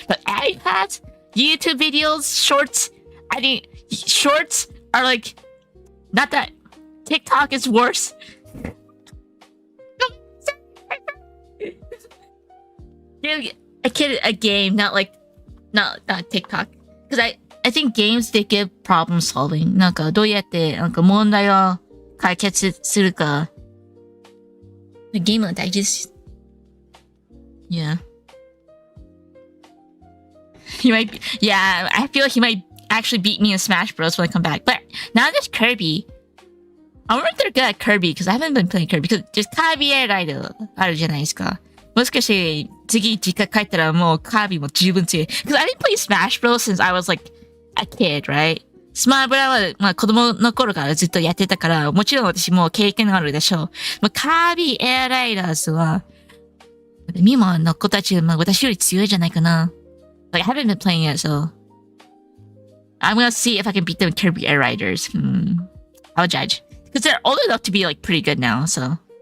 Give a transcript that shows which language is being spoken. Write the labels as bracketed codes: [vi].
[en] But iPads, YouTube videos, shorts. I think shorts are like not that. TikTok is worse. Give a kid a game, not TikTok. Because I think games they give problem solving. [ja] なんかどうやって問題を解決するか。ゲームは大事です。Yeah. [en] I feel like he might actually beat me in Smash Bros when I come back. But now there's Kirby. I wonder if they're good at Kirby because I haven't been playing Kirby. Because just Kirby Air Rider [ja] あるじゃないですか。もしかして次実家帰ったらもうカービィも十分強い。 [en] Because I didn't play Smash Bros since I was like a kid, right? [ja] スマブラはまあ子供の頃からずっとやってたから、もちろん私も経験があるでしょう。まあ、カービィエアライダーズは、ミモの子たち、まあ私より強いじゃないかな。 [en] Like, I haven't been playing it, so I'm gonna see if I can beat them Kirby Air Riders. I'll judge. Because they're old enough to be like pretty good now, so.